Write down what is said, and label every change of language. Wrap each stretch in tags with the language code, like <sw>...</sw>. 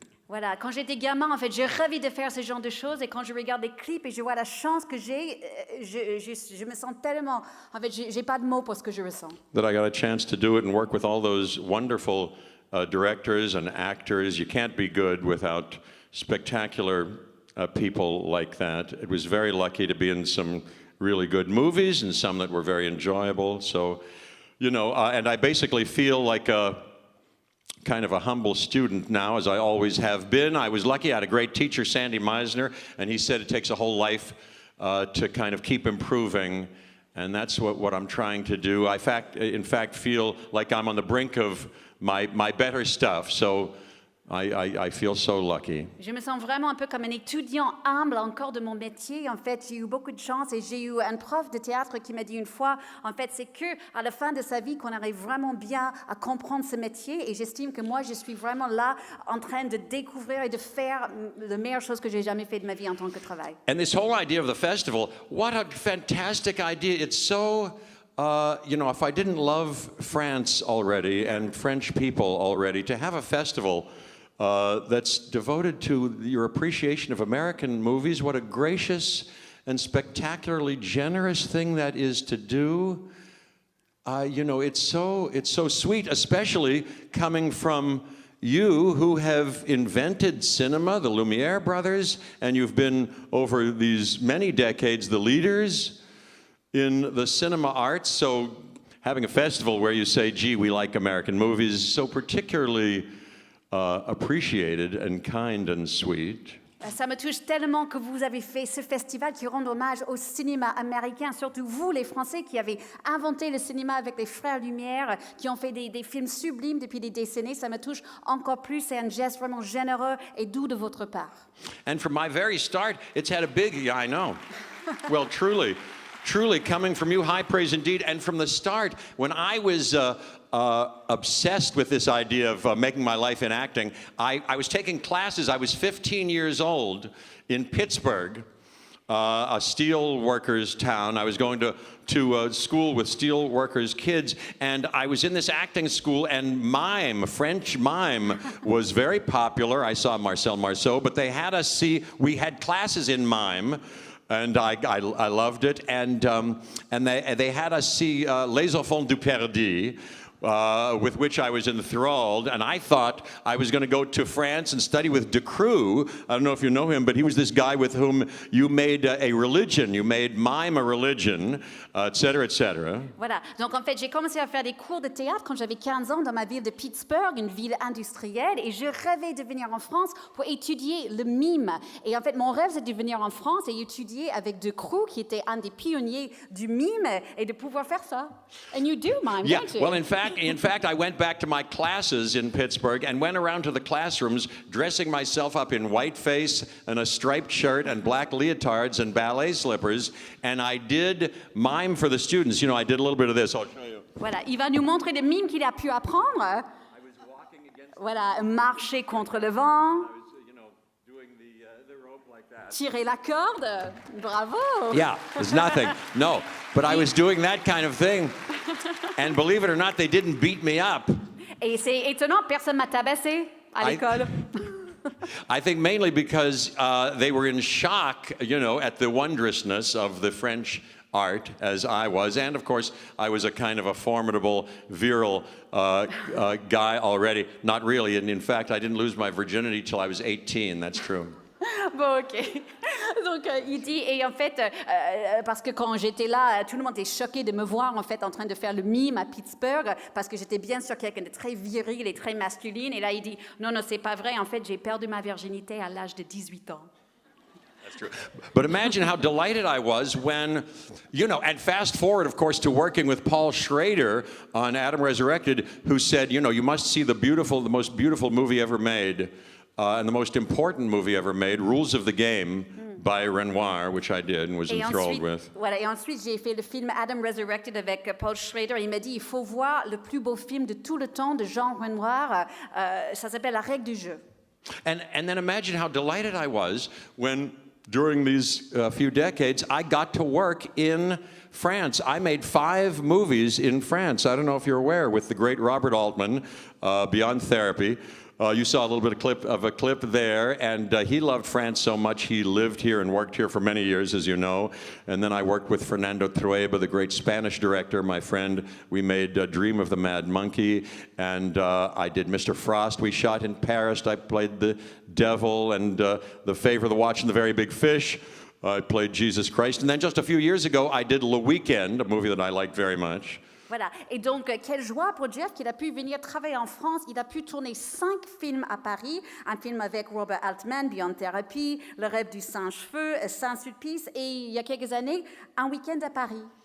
<fr>Voilà, quand j'étais gamin, en fait, j'ai rêvé de faire ce genre de choses et quand je regarde des clips et je vois la chance que j'ai, je me sens tellement... En fait, j'ai pas de mots pour ce que je ressens.</fr> <en>That I got a chance to do it and work with all those wonderful directors and actors. You can't be good without spectacular people like that. It was very lucky to be in some really good movies and some that were very enjoyable. So, you know, and I basically feel like a kind of a humble student now, as I always have been. I was lucky. I had a great teacher, Sandy Meisner, and he said it takes a whole life to kind of keep improving, and that's what I'm trying to do. In fact, feel like I'm on the brink of my better stuff, so I feel so lucky.</en> <fr>Je me sens vraiment un peu comme un étudiant humble encore de mon métier. En fait, j'ai eu beaucoup de chance et j'ai eu un prof de théâtre qui m'a dit une fois, en fait, c'est que à la fin de sa vie qu'on arrive vraiment bien à comprendre ce métier. Et j'estime que moi, je suis vraiment là en train de découvrir et de faire la meilleure chose que j'ai jamais fait de ma vie en tant que travail.</fr> <en>And this whole idea of the festival, what a fantastic idea. It's so... you know, if I didn't love France already and French people already, to have a festival that's devoted to your appreciation of American movies, what a gracious and spectacularly generous thing that is to do. You know, it's so sweet, especially coming from you who have invented cinema, the Lumiere brothers, and you've been over these many decades the leaders in the cinema arts. So having a festival where you say, gee, we like American movies, is so particularly appreciated and kind and sweet.</en> <fr>Ça me touche tellement que vous avez fait ce festival qui rend hommage au cinéma américain, surtout vous, les Français, qui avez inventé le cinéma avec les frères Lumière, qui ont fait des films sublimes depuis des décennies. Ça me touche encore plus. C'est un geste vraiment généreux et doux de votre part.</fr> <en>And from my very start, it's had a big, yeah, I know. Well, truly coming from you, high praise indeed. And from the start, when I was obsessed with this idea of making my life in acting, I was taking classes. I was 15 years old in Pittsburgh, a steel workers town. I was going to school with steel workers kids, and I was in this acting school, and mime, French mime, was very popular. I saw Marcel Marceau, but they had us see, we had classes in mime, and I loved it, and they had us see Les Enfants du Paradis, with which I was enthralled, and I thought I was going to go to France and study with Decroux. I don't know if you know him, but he was this guy with whom you made a religion. You made mime a religion, et cetera, et cetera.</en> <fr>Voilà. Donc, en fait, j'ai commencé à faire des cours de théâtre quand j'avais 15 ans dans ma ville de Pittsburgh, une ville industrielle, et je rêvais de venir en France pour étudier le mime. Et en fait, mon rêve, c'est de venir en France et étudier avec Decroux, qui était un des pionniers du mime, et de pouvoir faire ça.</fr> <en>And you do mime, Yeah, don't you? well, in fact, I went back to my classes in Pittsburgh and went around to the classrooms dressing myself up in whiteface and a striped shirt and black leotards and ballet slippers, and I did mime for the students. You know, I did a little bit of this. I'll show you.</en> <fr>Voilà, il va nous montrer les mimes qu'il a pu apprendre.</fr> <en>I was walking against</en> <fr>Voilà, marcher contre le vent,</fr> <en>I was, you know, doing the rope like that.</en> <fr>tirer la corde. Bravo!</fr> <en>Yeah, there's nothing. No, but I was doing that kind of thing, and believe it or not, they didn't beat me up.</en> <fr>Et c'est étonnant, personne m'a tabassé à l'école.</fr> <en>I think mainly because they were in shock, you know, at the wondrousness of the French art, as I was. And, of course, I was a kind of a formidable, virile guy already. Not really. And, in fact, I didn't lose my virginity till I was 18. That's true.</en> <fr>Bon, ok. Donc, il dit, et en fait, parce que quand j'étais là, tout le monde était choqué de me voir, en fait, en train de faire le mime à Pittsburgh, parce que j'étais bien sûr quelqu'un de très viril et très masculine. Et là, il dit, non, c'est pas vrai. En fait, j'ai perdu ma virginité à l'âge de 18 ans.</fr> <en>That's true. But imagine how delighted I was when, and fast forward, of course, to working with Paul Schrader on Adam Resurrected, who said, you must see the most beautiful movie ever made, and the most important movie ever made, Rules of the Game, by Renoir, which I did and was enthralled with.</en> <fr>Voilà, et ensuite, j'ai fait le film Adam Resurrected avec Paul Schrader. Il m'a dit, il faut voir le plus beau film de tout le temps de Jean Renoir. Ça s'appelle La règle du jeu.</fr> <en>And then imagine how delighted I was when, during these few decades, I got to work in France. I made 5 movies in France. I don't know if you're aware, with the great Robert Altman, Beyond Therapy. You saw a little bit of a clip there, and he loved France so much he lived here and worked here for many years, as you know. And then I worked with Fernando Trueba, the great Spanish director, my friend. We made Dream of the Mad Monkey, and I did Mr. Frost. We shot in Paris. I played the Devil and The Favor, the Watch, and the Very Big Fish. I played Jesus Christ. And then just a few years ago, I did Le Weekend, a movie that I liked very much.</en> <fr>Voilà. Et donc, quelle joie pour Jeff qu'il a pu venir travailler en France. Il a pu tourner 5 films à Paris. Un film avec Robert Altman, Beyond Therapy, Le rêve du singe-feu, Saint-Sulpice. Et il y a quelques années, un week-end à Paris.</fr>